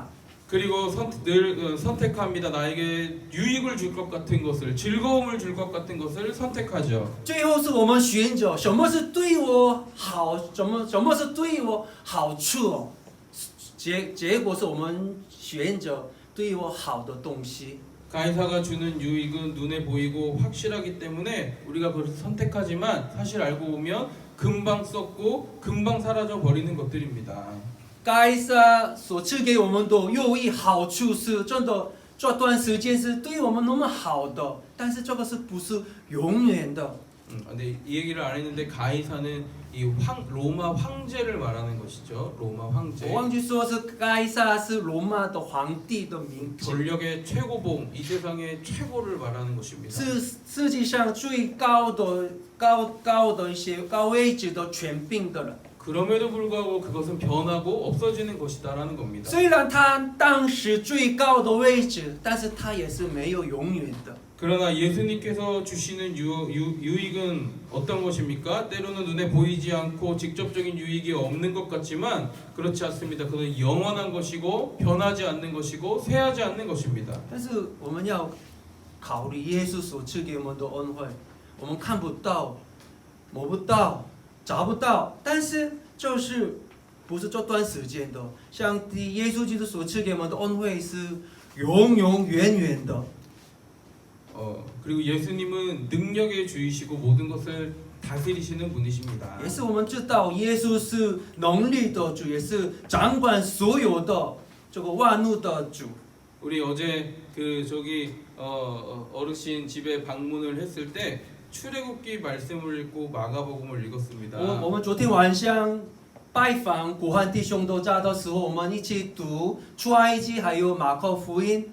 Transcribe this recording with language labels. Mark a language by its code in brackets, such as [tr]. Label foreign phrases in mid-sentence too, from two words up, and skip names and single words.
[ko] 그리고 늘 선택합니다. 나에게 유익을 줄 것 같은 것을, 즐거움을 줄 것 같은 것을 선택하죠. [zh] 最后是我们选择什么是对我好，什么是对我好处哦。结果是我们选择对我好的东西。 [ko] 가이사가 주는 유익은 눈에 보이고 확실하기 때문에 우리가 그것을 선택하지만 사실 알고 보면 금방 썩고 금방 사라져 버리는 것들입니다. [zh] 该撒所赐给我们的有益好处是真的，这段时间是对我们那么好的，但是这个是不是永远的？ [ko] 근데 이 얘기를 안 했는데 가이사는 로마 황제를 말하는 것이죠. 로마 황제. [zh] 我忘记说是该撒是罗马的皇帝的名字， [ko] 권력의 최고봉, 이 세상의 최고를 말하는 것입니다. [zh] 是世界上最高的一些高位置的权柄的人。 [ko] 그럼에도 불구하고 그것은 변하고 없어지는 것이다라는 겁니다. [zh] 虽然他当时最高的位置，但是他也是没有永远的。 [ko] 그러나 예수님께서 주시는 유익은 어떤 것입니까? 때로는 눈에 보이지 않고 직접적인 유익이 없는 것 같지만 그렇지 않습니다. 그것은 영원한 것이고 변하지 않는 것이고 쇠하지 않는 것입니다. [zh] 但是我们要考虑耶稣所赐给我们的恩惠，我们看不到、摸不到、找不到，但是就是不是这段时间的。上帝耶稣基督所赐给我们的恩惠是永永远远的。 [ko] 그리고 예수님은 능력의 주이시고 모든 것을 다스리시는 분이십니다. [zh] 也是我们知道耶稣是能力的主，也是掌管所有的这个万物的主。 [ko] 우리 어제 그 저기 어르신 집에 방문을 했을 때 출애굽기 말씀을 읽고 마가복음을 읽었습니다. [zh] 我们昨天晚上拜访古汉弟兄都家的时候，我们一起读出埃及还有马可福音。